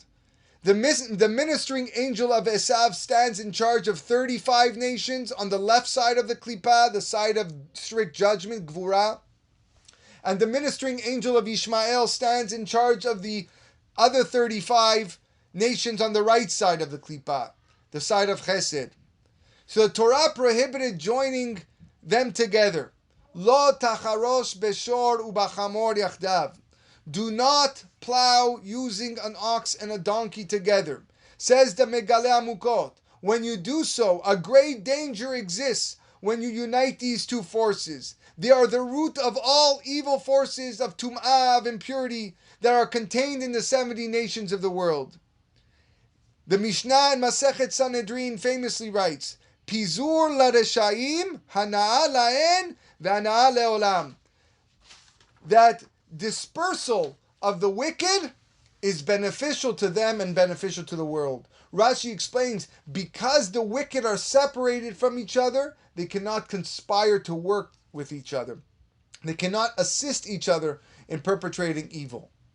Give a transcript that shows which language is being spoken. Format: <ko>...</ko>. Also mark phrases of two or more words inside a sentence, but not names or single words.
<en>The ministering angel of Esav stands in charge of 35 nations on the left side of the klipa, the side of strict judgment, gvura. And the ministering angel of Ishmael stands in charge of the other 35 nations on the right side of the klipa, the side of chesed. So the Torah prohibited joining them together.</en> <he>לא תחרוש בשור ובחמור יחדו.</he> <en>Do not plow using an ox and a donkey together. Says the Megale Amukot, when you do so, a great danger exists when you unite these two forces. They are the root of all evil forces of tum'ah, of impurity, that are contained in the 70 nations of the world. The Mishnah in Masechet Sanhedrin famously writes,</en> <he>פיזור לרשעים הנאה להם והנאה לעולם.</he> <en>That dispersal of the wicked is beneficial to them and beneficial to the world. Rashi explains, because the wicked are separated from each other, they cannot conspire to work with each other. They cannot assist each other in perpetrating evil.</en>